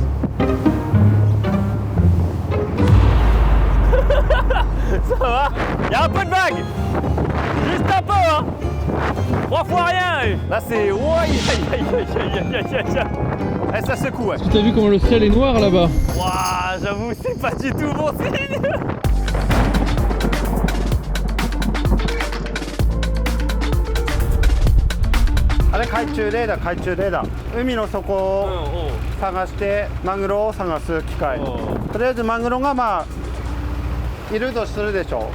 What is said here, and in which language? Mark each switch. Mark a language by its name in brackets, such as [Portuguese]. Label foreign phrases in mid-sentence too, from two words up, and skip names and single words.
[French] Ça va? Il y a un peu de vague. Juste un peu hein. 3 fois rien. Là c'est... Eh, ça secoue ouais. Tu as vu comment le ciel est noir là-bas? Waouh, j'avoue c'est pas du tout bon signe. [Japanese] あれ懐中レーダー、懐中レーダー。海の底を探してマグロを探す機械。とりあえずマグロがいるとするでしょ。